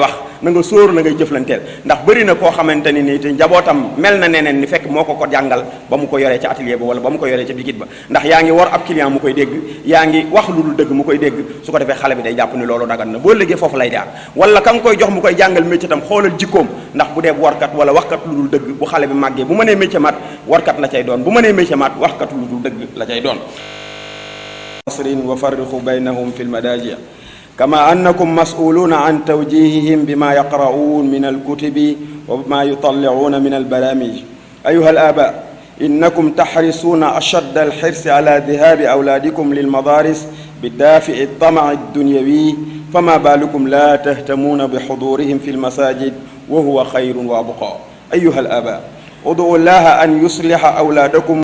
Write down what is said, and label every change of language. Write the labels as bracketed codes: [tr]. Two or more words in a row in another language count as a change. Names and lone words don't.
[wo] wax na nga sóor la ngay jëflanteel ndax bëri na koo xamante ni nii te njabootam mel na neneen ni fekk moo ko jàngal ba mu ko yoree ca atelier ba wala ba mu ko yoree ca bikit ba ndax yaa ngi war ab client mu koy dégg yaa ngi wax lu dul dëgg mu koy dégg su ko defee xale bi day jàpp ni loolu dagan na boo liggéey foofu lay jaar wala ka nga koy jox mu koy jàngal métier tam xoolal jikkoom ndax bu dee warkat wala waxkat lu dul dëgg bu xale bi màggee bu mënee métier mat warkat la cay doon bu mënee métier mat waxkat lu dul dëgg la cay doon [ar] وفرقوا بينهم في المداجع كما أنكم مسؤولون عن توجيههم بما يقرؤون من الكتب وما يطلعون من البرامج أيها الآباء إنكم تحرصون أشد الحرص على ذهاب أولادكم للمدارس بدافع الطمع الدنيوي فما بالكم لا تهتمون بحضورهم في المساجد وهو خير وأبقى. أيها الآباء ادعوا الله أن يصلح أولادكم